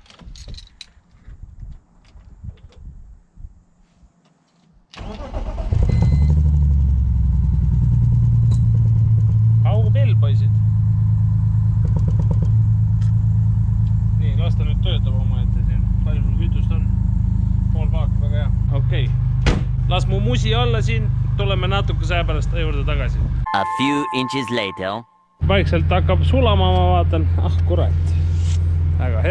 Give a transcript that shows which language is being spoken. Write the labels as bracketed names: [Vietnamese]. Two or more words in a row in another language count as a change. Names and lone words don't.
[Estonian] Augupell, poisid. Nii, las ta nüüd töötab oma ette siin. Palju mul kütust on? Pool paak, väga hea. Okei. Las mu musi olla siin. Tuleme natuke säe pärast juurde tagasi. [English] A few inches later. [Estonian] Vaikselt hakkab sulama, ma vaatan. Ah, kurat. Väga hea.